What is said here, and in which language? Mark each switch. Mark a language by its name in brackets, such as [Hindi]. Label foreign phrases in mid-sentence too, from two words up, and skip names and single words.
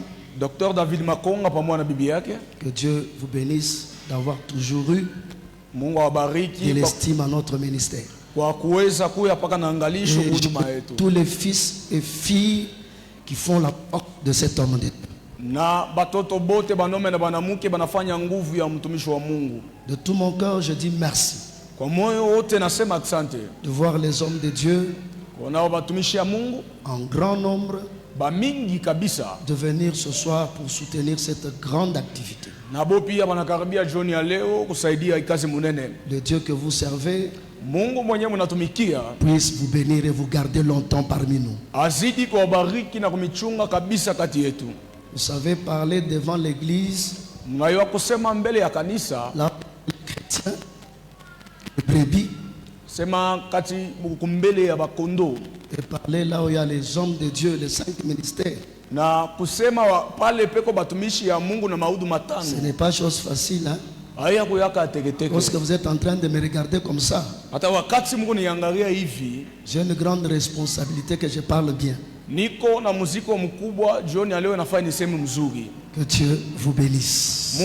[French] Docteur David Makonga, que Dieu vous bénisse d'avoir toujours eu de l'estime à notre ministère. Et tous les fils et filles qui font la porte de cet homme de Dieu. [Swahili] na batoto bote banome na banamuke banafanya nguvu ya mtumishi wa Mungu. [French] De tout mon cœur, je dis merci. [Swahili] Kwa moyo wote nasema asante. [French] De voir les hommes de Dieu [Swahili] kuona batumishi ya Mungu [French] en grand nombre [Swahili] ba mingi kabisa [French] de venir ce soir pour soutenir cette grande activité. [Swahili] Na bo pia banakaribia jioni ya leo kusaidia kazi munene. [French] Le Dieu que vous servez [Swahili] Mungu mwenyewe mnatumikia [French] puisse vous bénir et vous garder longtemps parmi nous. [Swahili] Azidi kuwabariki na kumichunga kabisa kati yetu. [French] Vous savez, parler devant l'église, [Swahili] mnayua kusema mbele ya kanisa, [French] là les chrétiens, les brebis, [Swahili] sema kati mbele ya bakondo, [French] et parler là où il y a les hommes de Dieu, les 5 ministères. [Swahili] Na kusema pale peko batumishi ya Mungu na maudu matano. [French] Ce n'est pas chose facile, hein? Parce que vous êtes en train de me regarder comme ça, j'ai une grande responsabilité que je parle bien. Que Dieu vous bénisse.